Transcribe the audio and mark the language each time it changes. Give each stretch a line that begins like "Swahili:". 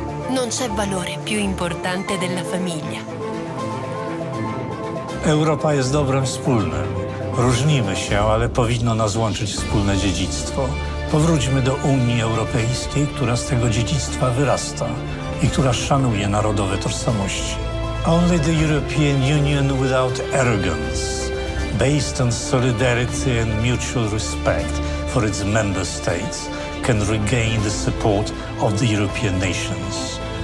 Italian: Non c'è valore più importante della famiglia.
Polish: Europa jest dobrem wspólnym. Różnimy się, ale powinno nas łączyć wspólne dziedzictwo. Powróćmy do Unii Europejskiej, która z tego dziedzictwa wyrasta i która szanuje narodowe tożsamości.
English: Only the European Union without arrogance, based on solidarity and mutual respect for its member states, can regain the support of the European nations.